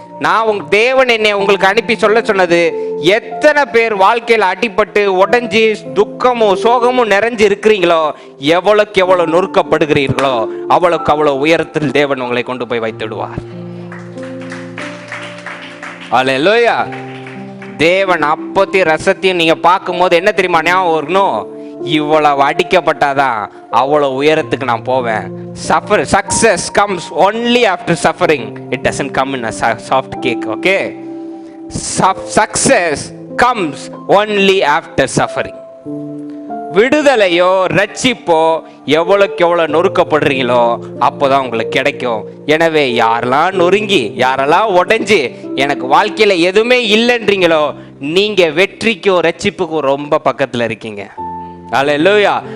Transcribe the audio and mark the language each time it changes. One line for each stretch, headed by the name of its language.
Tamil: நான் உங்க தேவன் என்னை உங்களுக்கு அனுப்பி சொல்ல சொன்னது, எத்தனை பேர் வாழ்க்கையில் அடிபட்டு உடஞ்சி துக்கமும் சோகமும் நிறைஞ்சு இருக்கிறீங்களோ, எவ்வளவுக்கு எவ்வளவு நொறுக்கப்படுகிறீர்களோ அவ்வளவுக்கு அவ்வளவு உயரத்தில் தேவன் உங்களை கொண்டு போய் வைத்துடுவார். அல்லேலூயா. தேவன் அப்பத்தையும் ரசத்தையும் நீங்க பார்க்கும் போது என்ன தெரியுமா ஞாபகம் வரணும்? இவ்வளவு அடிக்கப்பட்டாதான் அவ்வளவு உயரத்துக்கு நான் போவேன்.
English: Success comes only after suffering. It doesn't come in a soft cake. Okay? Success comes only after suffering.
Tamil: விடுதலையோ ரட்சிப்போ எவ்வளவுக்கு எவ்வளவு நொறுக்கப்படுறீங்களோ அப்போதான் உங்களுக்கு கிடைக்கும். எனவே யாரெல்லாம் நொறுங்கி யாரெல்லாம் உடைஞ்சு எனக்கு வாழ்க்கையில எதுவுமே இல்லைன்றீங்களோ, நீங்க வெற்றிக்கும் ரட்சிப்புக்கும் ரொம்ப பக்கத்துல இருக்கீங்க. அல்லேலூயா.